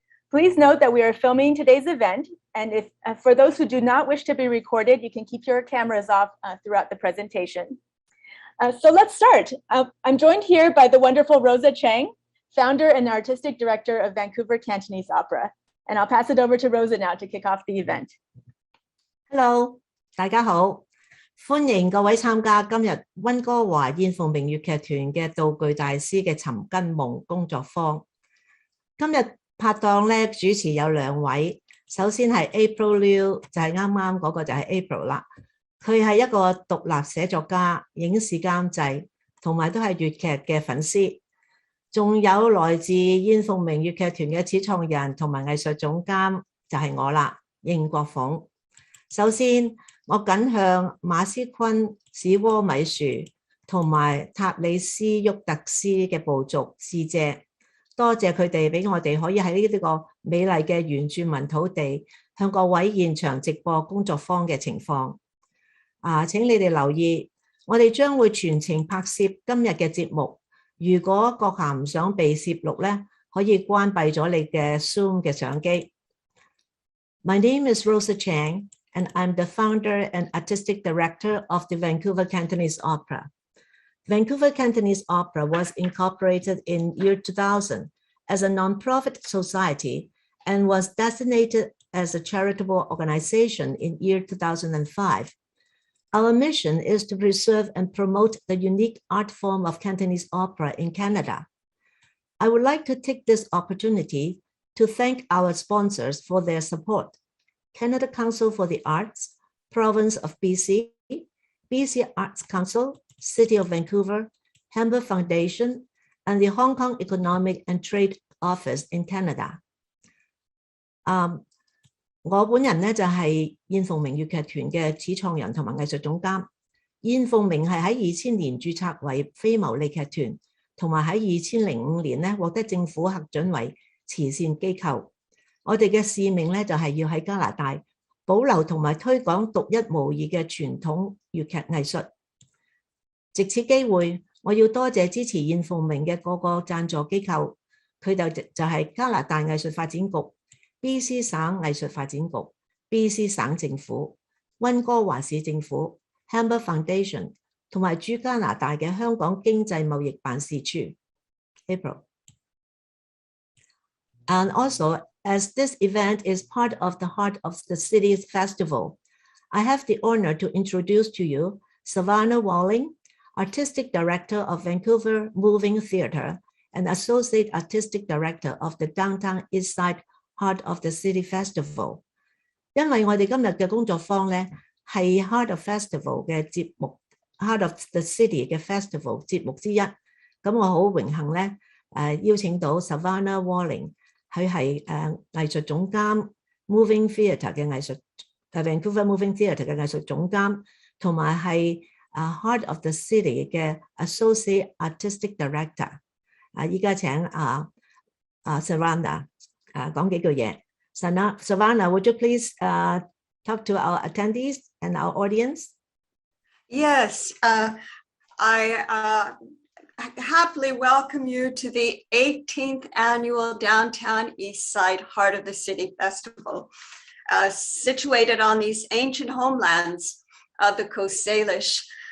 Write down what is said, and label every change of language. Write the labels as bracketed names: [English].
[English] Please note that we are filming today's event, and if for those who do not wish to be recorded, you can keep your cameras off throughout the presentation. So let's start. I'm joined here by the wonderful Rosa Chang, founder and artistic director of Vancouver Cantonese Opera, and I'll pass it over to Rosa now to kick off the event. Hello， [Cantonese] 大家好，歡迎各位參加今日溫哥華燕鳳鳴粵劇團嘅道具大師嘅尋根夢工作坊。今日拍檔咧主持有兩位，首先係 April Liu， 就係啱啱嗰個就係 April 啦。佢係一個獨立寫作家、影視監製，同埋都係粵劇嘅粉絲。仲有來自燕鳳鳴粵劇團嘅始創人同埋藝術總監就係我啦，應國鳳。首先，我謹向馬思坤、史窩米樹同埋塔里斯沃特斯嘅部族致謝，多謝佢哋俾我哋可以喺呢個美麗嘅原住民土地向各位現場直播工作坊嘅情況。請你哋留意，我哋將會全程拍攝今日嘅節目。如果閣下唔想被攝錄咧，可以關閉咗你嘅 Zoom 嘅相機。 [English] My name is Rosa Chang.And I'm the founder and artistic director of the Vancouver Cantonese Opera. Vancouver Cantonese Opera was incorporated in year 2000 as a non-profit society and was designated as a charitable organization in year 2005. Our mission is to preserve and promote the unique art form of Cantonese opera in Canada. I would like to take this opportunity to thank our sponsors for their support.Canada Council for the Arts, Province of BC, BC Arts Council, City of Vancouver, Hamburg Foundation, and the Hong Kong Economic and Trade Office in Canada. [Cantonese] 我本人咧就係燕鳳鳴粵劇團嘅始創人同埋藝術總監。燕鳳鳴係喺2000年註冊為非牟利劇團，同埋喺2005年咧獲得政府核准為慈善機構。我哋嘅使命咧就係要喺加拿大保留同埋推廣獨一無二嘅傳統粵劇藝術。藉此機會，我要多謝支持燕鳳鳴嘅各個贊助機構，佢哋就係加拿大藝術發展局、BC 省藝術發展局、BC 省政府、溫哥華市政府、Hamburg Foundation 同埋駐加拿大嘅香港經濟貿易辦事處。 [English] April. And also,As this event is part of the Heart of the City's Festival, I have the honor to introduce to you Savannah Walling, Artistic Director of Vancouver Moving Theatre and Associate Artistic Director of the Downtown East Side Heart of the City Festival. [Cantonese] 因為我哋今日嘅工作坊咧係 Heart of Festival 嘅節目 ，Heart of the City 嘅 Festival 節目之一。咁我好榮幸咧邀請到 Savannah Walling。佢係藝術總監 Moving Theatre 嘅藝術Vancouver Moving Theatre 嘅藝術總監，同埋係Heart of the City 嘅 Associate Artistic Director。依家請Savannah 講幾句嘢。 [English] Savannah, would you please talk to our attendees and our audience? Yes, I happily welcome you to the 18th annual Downtown East Side Heart of the City Festival, situated on these ancient homelands of the Coast Salish.